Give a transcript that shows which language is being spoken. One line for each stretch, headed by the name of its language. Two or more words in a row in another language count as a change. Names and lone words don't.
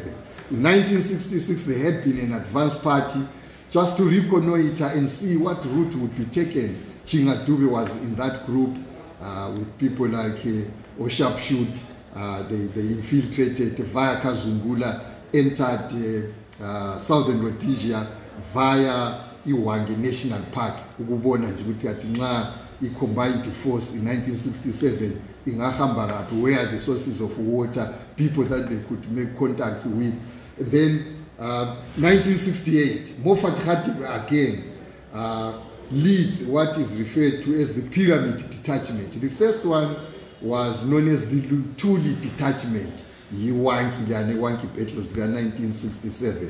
English: In 1966, there had been an advanced party just to reconnoiter and see what route would be taken. Chinga Dube was in that group with people like Oshapshut. They infiltrated via Kazungula, entered Southern Rhodesia via Iwange National Park.
North Ndebele: Ukubona nje ukuthi athi nxa i-
English: combined force in 1967
North Ndebele: ingahamba lapho,
English: where are the sources of water, people that they could make contacts with. And then 1968, Moffat Khatib again leads what is referred to as the Pyramid Detachment. The first one was known as the Lutuli Detachment, Yiwanki Petros, 1967.